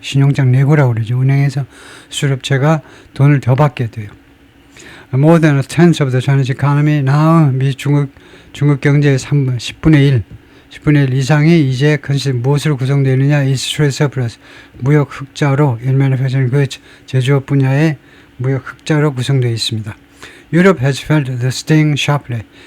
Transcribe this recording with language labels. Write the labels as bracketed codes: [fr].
[ko] 신용장 내고라고 그러죠. 은행에서 수출업체가 돈을 더 받게 돼요. [en] More than a tenth of the Chinese economy now, [ko] 중국 경제의 10분의 1 이상이 이제 무엇으로 구성되어 있느냐? [en] is trade surplus, [ko] 무역 흑자로, [en] in manufacturing, [ko] 그 제조업 분야의 무역 흑자로 구성되어 있습니다. [en] Europe has felt the sting sharply.